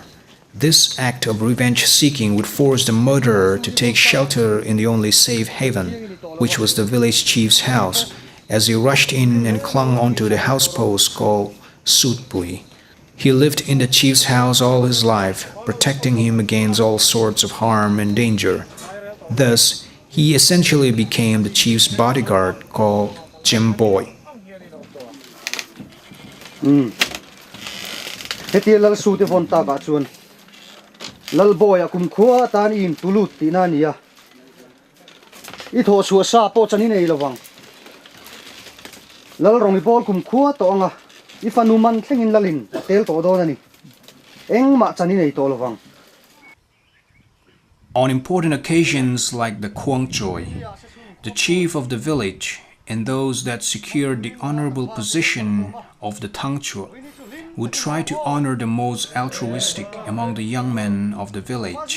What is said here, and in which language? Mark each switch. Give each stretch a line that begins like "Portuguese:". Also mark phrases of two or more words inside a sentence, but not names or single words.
English: This act of revenge-seeking would force the murderer to take shelter in the only safe haven, which was the village chief's house, as he rushed in and clung onto the house post called Sutpui. He lived in the chief's house all his life, protecting him against all sorts of harm and danger. Thus, he essentially became the chief's bodyguard called Jim Boy.
Mizo: Lal boy akum khua tan in tulut tina nia I tho chua sa po chani nei lawang lal rong I bol kum khua to anga I fanuman thlengin lalin tel to do nani eng ma chani nei to lawang.
English: On important occasions like the chhuang joy, the chief of the village and those that secured the honorable position of the tangchua would try to honor the most altruistic among the young men of the village.